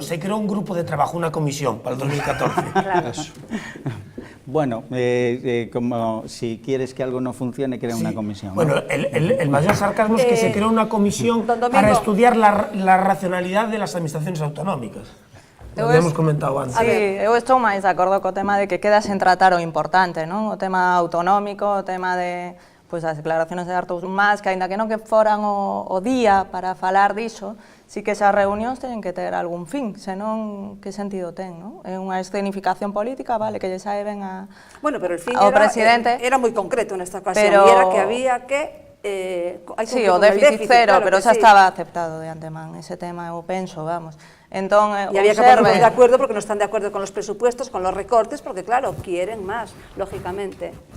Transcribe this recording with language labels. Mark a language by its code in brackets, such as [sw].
[es] Se creó un grupo de trabajo, una comisión para el 2014. Claro. Bueno, como si quieres que algo no funcione, crea una comisión. Bueno, el mayor sarcasmo es que se creó una comisión para estudiar la racionalidad de las administraciones autonómicas. Lo hemos comentado antes. [gl] Sí, eu estou máis de acordo co tema de que queda sen tratar o importante, non? O tema autonómico, o tema de as declaraciones de Artur Mas, que aínda que non que foran o día para falar diso, sí que esas reunións teñen que ter algún fin, senón que sentido ten, non? É unha escenificación política, vale, que lle sae ben [es] Bueno, pero el fin [gl] presidente, era moi concreto nesta ocasión, e era que había que sí, o déficit cero, claro, pero xa estaba aceptado de antemán ese tema, eu penso, vamos. Entón, [es] y había que ponernos de acuerdo porque no están de acuerdo con los presupuestos, con los recortes, porque claro, quieren más, lógicamente.